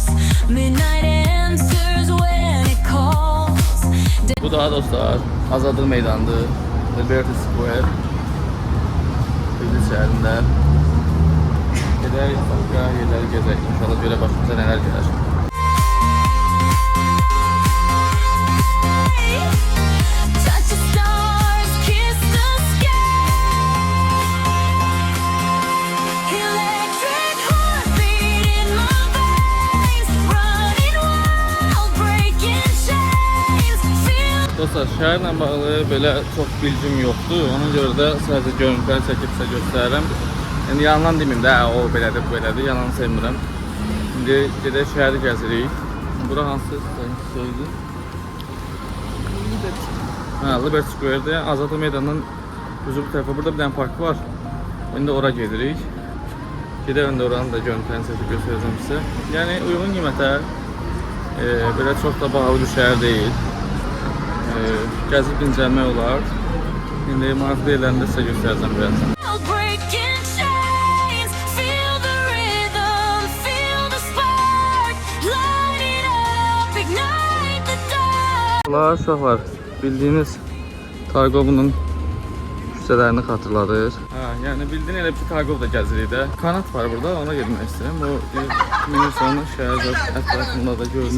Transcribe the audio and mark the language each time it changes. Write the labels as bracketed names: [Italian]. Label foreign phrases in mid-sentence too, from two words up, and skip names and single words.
[English] Midnight answers when it calls. [Azerbaijani] Bu daha dostlar Azadlıq meydanıdır. Liberty Square. Tbilisi şəhərində. Gedək başqa yerləri gezək. İnşallah görə başımıza nələr gələr. [English] Touch the stars, kiss the sky. Electric heartbeat in my veins, running wild, breaking chains. Feel [Azerbaijani] Dostlar, şəhərlə bağlı belə çox bilgim yoxdur. Ona görə də sadəcə görüntülər çəkib sizə göstərirəm. Yəni yalan deməyim də, o belədir, bu belədir. Yalan sevmirəm. İndi gedək şəhəri gəzirik. Bura hansı şeydir? Liberty Square-də Azadlıq meydanının düzü bu tərəfə. Burada bir dənə park var. İndi ora gedirik. Gedək öndə oranı da görüntülərini çəkib göstərəcəm sizə. Yəni uyğun qiymətə belə çox da bahalı bir şəhər deyil. Gəzib dincəlmək olar. İndi maraqlı yerlərini də sizə göstərəcəm birazdan. [English] breaking chains. Feel the rhythm, feel the spark. Light it up, ignite the dark. [Azerbaijani] Bunlar uşaqlar, bildiyiniz Targovunun küçələrini xatırladır. Yəni bildiyin elə bir Targov da gəzirik də. Kanat var burada, ona getmək istəyirəm. O Minnesota şəhər ətrafında da görünür.